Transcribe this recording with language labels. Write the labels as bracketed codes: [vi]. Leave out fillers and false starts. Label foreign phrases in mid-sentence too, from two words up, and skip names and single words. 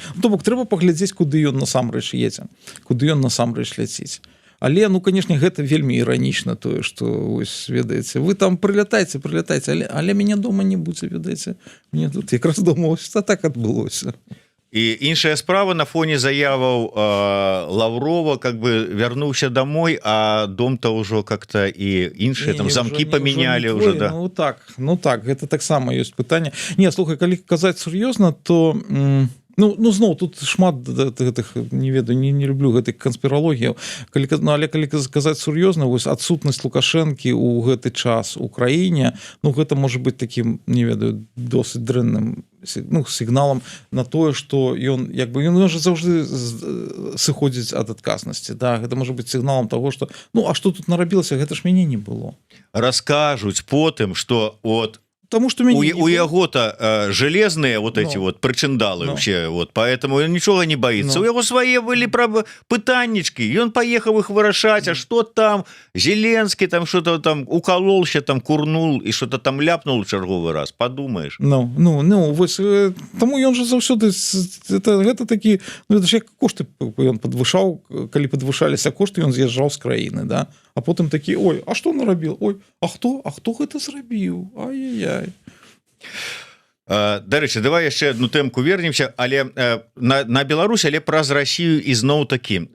[be] То бок трэба паглядзець, куды ён насамрэч едзе, куды ён насамрэч ляціць. Але ну канешне гэта вельмі іранічна тое, што вось ведаеце вы там прылятайце, але мяне дома не будзе, ведаеце, мне тут якраз дома ось так адбылося. І іншая справа на фоне заяваў Лаврова [ru] как бы [be] вярнуўся домой, а дом-то ўжо как-то і іншыя там замкі памянялі уже да. Ну так гэта таксама ёсць пытанне. Не, слухай, калі казаць сур'ёзна, то Ну зноў тут шмат гэтых не ведаю, не люблю гэтых канспіралогіяў. Але калі казаць сур'ёзна, вось адсутнасць Лукашэнкі ў гэты час у краіне, ну гэта можа быць такім, не ведаю, досыць дрэнным ну сігналам на тое, што ён як бы ён можа заўжды сыходзіць ад адказнасці. Да, гэта можа быць сігналам таго, што ну а што тут нарабілася, гэта ж мяне не было. Раскажуць потым, што от [ru] Потому что у яго-то железные вот эти вот причиндалы вообще, вот, поэтому он ничего не боится. У яго свои были пытаннички, и он поехал их вырашать, а что там, Зеленский там что-то там укололся, там курнул, и что-то там ляпнул в черговый раз, подумаешь. [be] Ну, вось, тому ён же заўсёды, гэта такі, ну, это ж як кошты ён подвышаў, калі подвышаліся кошты, ён з'язджаў з краіны, да? А потым такі, ой, а што нарабіл? Ой, а хто гэта зрабіў? Ай-яй-яй. Дарэчы, давай яшчэ одну тэмку вернемся, але на Беларусь, але праз Расію ізноў такі.